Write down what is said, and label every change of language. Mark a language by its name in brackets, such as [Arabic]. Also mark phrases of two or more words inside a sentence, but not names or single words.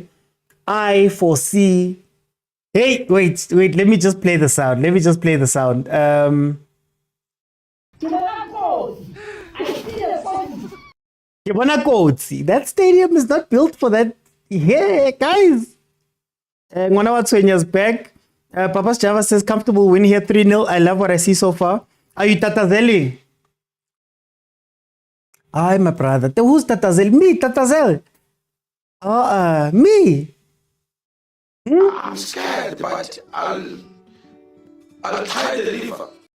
[English] I foresee... Hey, wait, let me just play the sound. That stadium is not built for that. Yeah, guys. Ngwana wa Tshwenya's back. Papa's Java says, comfortable win here, 3-0. I love what I see so far. Are you Tatazelli? Ay, my brother. Who's Tatazel? Me, Tatazel. Me. I'm scared, but I'll try to deliver.